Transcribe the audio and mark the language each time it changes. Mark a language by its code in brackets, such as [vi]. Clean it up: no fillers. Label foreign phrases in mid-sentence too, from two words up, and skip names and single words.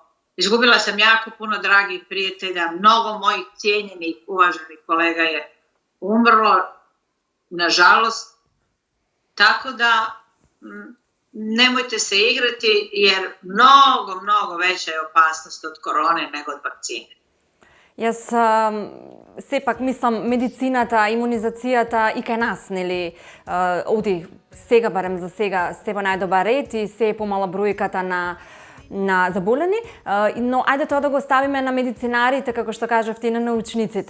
[sr] Izgubila sam jako puno dragih prijatelja, mnogo mojih cijenjenih, uvaženih kolega je umrlo, nažalost. Tako da nemojte se igrati, jer mnogo veća je opasnost od korone nego od vakcine. [mk] Јас сепак мислам медицината, имунизацијата и кај нас, нели, оди сега, барем за сега, се во најдобар ред и се е помала бројката на заболени, но ајде тоа да го ставиме на медицинарите, како што кажавте, и на научниците.